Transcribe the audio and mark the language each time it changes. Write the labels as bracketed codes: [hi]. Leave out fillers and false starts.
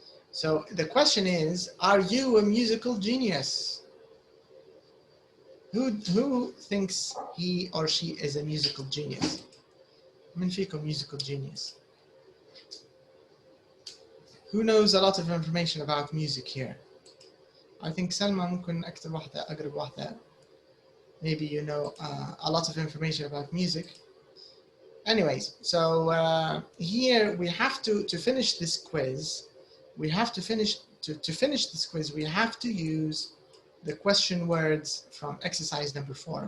[en] So the question is, are you a musical genius? Who thinks he or she is a musical genius? [ar] من فيكم [en] musical genius? Who knows a lot of information about music here? I think [ar] Salma ممكن أكتر واحدة أقرب واحدة. [en] Maybe you know a lot of information about music. Anyways, so here we have to finish this quiz. We have to finish this quiz. We have to use the question words from exercise number 4.